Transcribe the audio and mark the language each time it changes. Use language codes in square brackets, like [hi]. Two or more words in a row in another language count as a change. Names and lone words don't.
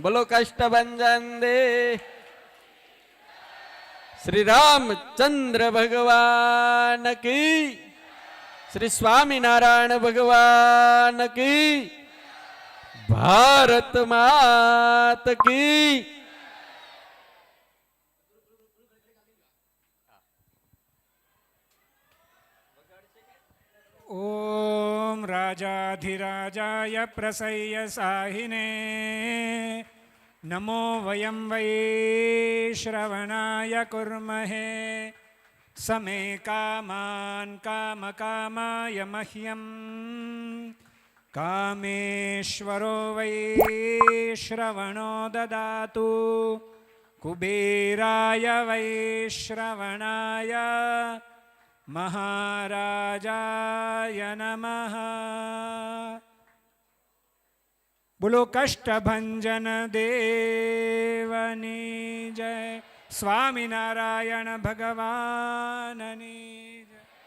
[hi] बोलो कष्टभंजन दे श्री रामचंद्र भगवान की, श्री स्वामिनारायण भगवान की, भारत मात की. [sa] ओम राजाधिराजाय प्रसय्य साहिने नमो वयं वै श्रवणाय कुर्महे समे कामान् कामकामाय मह्यं कामेश्वरो वै श्रवणो ददातु कुबेराय वै श्रवणाय महाराजाय नमः. [gu] બોલો કષ્ટભંજન દેવની જય, સ્વામિનારાયણ ભગવાનની જય.